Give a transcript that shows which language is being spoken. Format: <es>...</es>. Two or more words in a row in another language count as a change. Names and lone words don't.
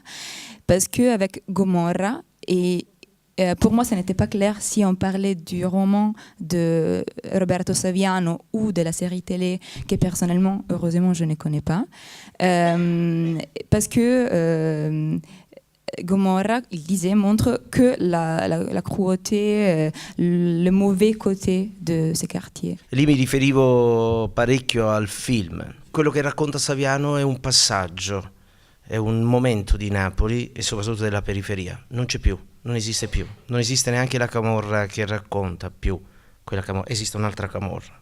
<fr>Parce qu'avec Gomorra, et pour moi, ça n'était pas clair si on parlait du roman de Roberto Saviano ou de la série télé que personnellement, heureusement, je ne connais pas. Parce que Gomorra, il disait, montre que la cruauté, le mauvais côté de ces quartiers.</fr> <it>Lì mi riferivo parecchio al film. Quello che racconta Saviano è un passaggio, è un momento di Napoli e soprattutto della periferia. Non c'è più. Non esiste più, non esiste neanche la Camorra che racconta più quella Camorra, esiste un'altra Camorra.</it>